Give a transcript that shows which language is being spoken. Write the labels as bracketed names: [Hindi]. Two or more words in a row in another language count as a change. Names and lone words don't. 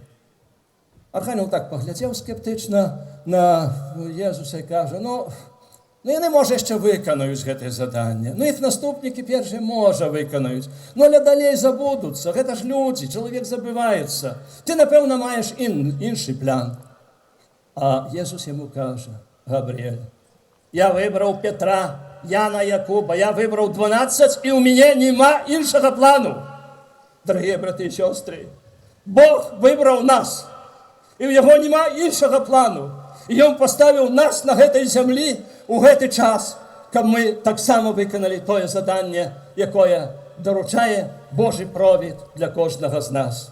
[Belarusian] Архангел так паглядзеў скептычна на Езуса і кажа: «Ну, яны, можа, яшчэ выканаюць гэтае заданне. Ну, іх наступнікі першыя, можа, выканаюць. Ну, але далей забудуцца. Гэта ж людзі, чалавек забываецца. Ты, напэўна, маеш іншы план». А Езус яму кажа: «Габрыель, [Ukrainian] Я вибрав [Belarusian] Петра, Яна, Якуба, [Ukrainian] я вибрав 12, і у мене нема іншого плану. Дорогі брати і сестри, Бог вибрав нас, і в Його нема іншого плану. І Він поставив нас на цій землі у цей час, щоб ми так само виконали те завдання, яке доручає Божий провід для кожного з нас.